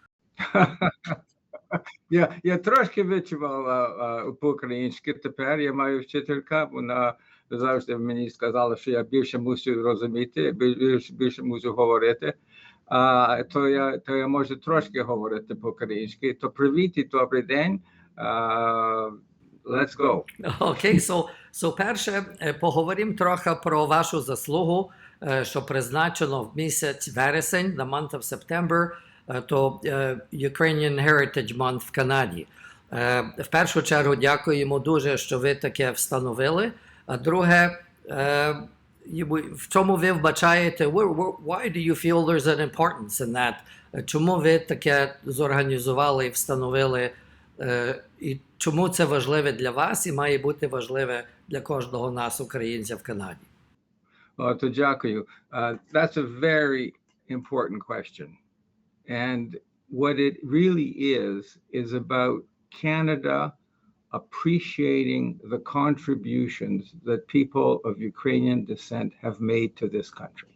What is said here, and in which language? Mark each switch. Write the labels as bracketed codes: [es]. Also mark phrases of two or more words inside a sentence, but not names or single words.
[uk] Я трошки вивчив по-українськи тепер, я маю вчителька, вона завжди мені сказала, що я більше мусив розуміти, більше мусив говорити, то я можу трошки говорити по-українськи. То привіт і добрий день, [en] let's go. [uk] Окей, so перше поговоримо трохи про вашу заслугу, що призначено в місяць вересень, [en] the month of September, то Ukrainian Heritage Month [uk] в Канаді. В першу чергу дякуємо дуже, що ви таке встановили. А друге, в чому ви вбачаєте, [en] why do you feel there's an importance in that? [uk] Чому ви таке зорганізували і встановили, і чому це важливе для вас і має бути важливе для кожного нас, українця в Канаді? То дякую. [en] That's a very important question. And what it really is about Canada appreciating the contributions that people of Ukrainian descent have made to this country.